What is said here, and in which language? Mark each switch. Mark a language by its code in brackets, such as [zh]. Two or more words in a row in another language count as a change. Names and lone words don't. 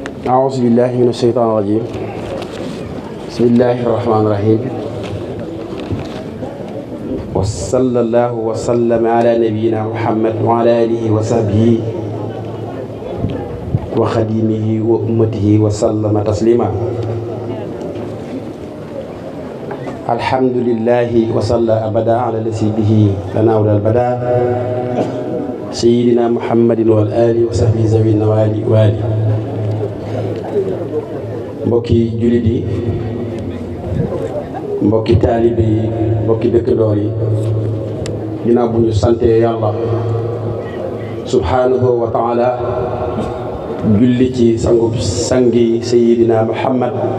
[ar] أعوذ بالله من الشيطان الرجيم بسم الله الرحمن الرحيم وصلى الله وسلم على نبينا محمد وعلى آله وصحبه وخديمه وأمته وسلم تسليما الحمد لله وصلى أبدا على الذي به لنا البداء سيدنا محمد والآل وصحبه ذوي النوال والي [wo] mbokki jullit yi mbokki taalibe yi mbokki dëkkandoor yi ginnaaw bu ñu santee yàlla [ar] سبحانه وتعالى [wo] julli ci sangi sayidina muhammad